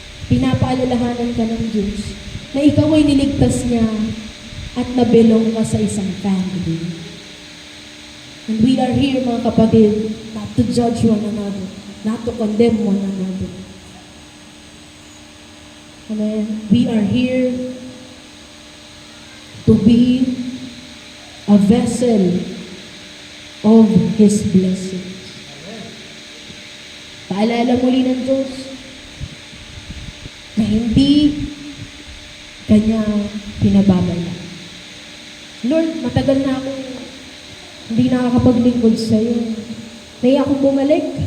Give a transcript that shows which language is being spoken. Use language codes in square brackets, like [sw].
[tl] Pinapaalalahanan ka ng Diyos na ikaw ay niligtas niya at nabelong ka sa isang family. [en] And we are here, [tl] mga kapatid, [en] not to judge one another, not to condemn one another. Amen. We are here to be a vessel of His blessings. [tl] Paalala muli ng Diyos na hindi Kanya pinababala. Lord, matagal na akong hindi nakakapaglingkod sa'yo. Naiya akong bumalik.